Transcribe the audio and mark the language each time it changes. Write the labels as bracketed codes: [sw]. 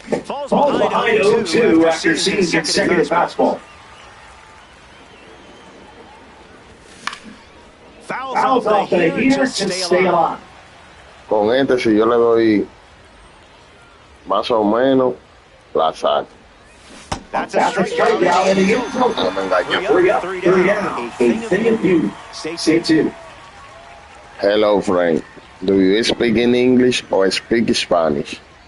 [en] Falls behind 0-2 after seeing consecutive fastball. Fouls off the heater to stay alive. [es] Con este, si yo le doy más o menos, la saco. [en] That's a strikeout and he gets no. [es] No me engañó. [en] 3 up, 3 down. A thing of beauty. Stay tuned. Hello, friend. Do you speak in English or speak Spanish?